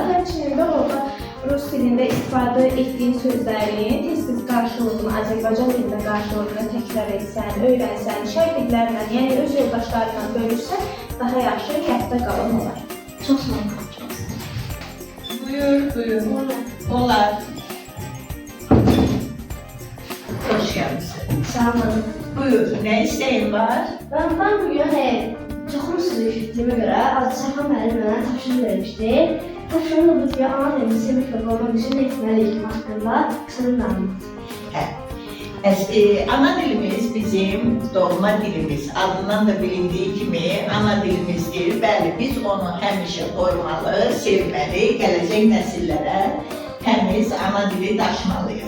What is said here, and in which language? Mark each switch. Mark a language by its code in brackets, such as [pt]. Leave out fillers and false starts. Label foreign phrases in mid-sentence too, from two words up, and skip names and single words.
[az] Həmçinin də orada rus dilində istifadə etdiyin sözlərin tez-tez qarşılığını, Azərbaycan dilində qarşılığını təkrar etsən, öyrənsən, şagirdlərlə, yəni öz yoldaşlarla bölüşsən, daha yaxşı yadda qalan olar. Çox sağ olun. Buyur. Olar. [tr] Hoş geldin. [az] Sağ olun. [tr] Buyur, ne isteğin var? Ben bugün [az] çoxlu usulü işlətdiyimə görə Sərhan müəllim mənə tapşırıq vermişdi. Tapşırığım da bu ki, ana dilimizi sevmək və qorumaq üçün nə etməliyik haqqında qısa bir məlumat. Ana dilimiz bizim doğma dilimiz. [tr] Adından da bilindiği gibi [az] ana dilimizdir. Bəli, biz onu həmişə qorumalı, sevməli, gələcək nəsillərə təmiz ana dili daşımalıyıq.